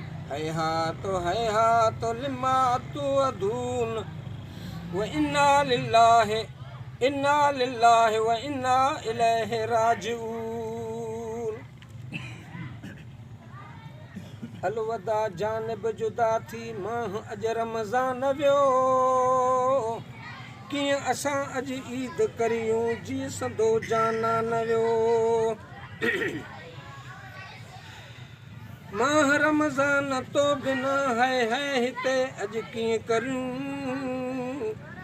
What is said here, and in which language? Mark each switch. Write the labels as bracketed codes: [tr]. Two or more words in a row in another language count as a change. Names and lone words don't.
[ar] هيهات، هيهات لما توعدون، وإنا لله، إنا لله وإنا إليه راجعون. [sd] الوداع جانب جدا ٿي ماهه اڄ رمضان ويو. ڪيئن اسان اڄ عيد ڪريون جيئن سندو جانان ويو. ماهه رمضان تو بنا هاءِ هاءِ هتي اڄ ڪيئن ڪريون؟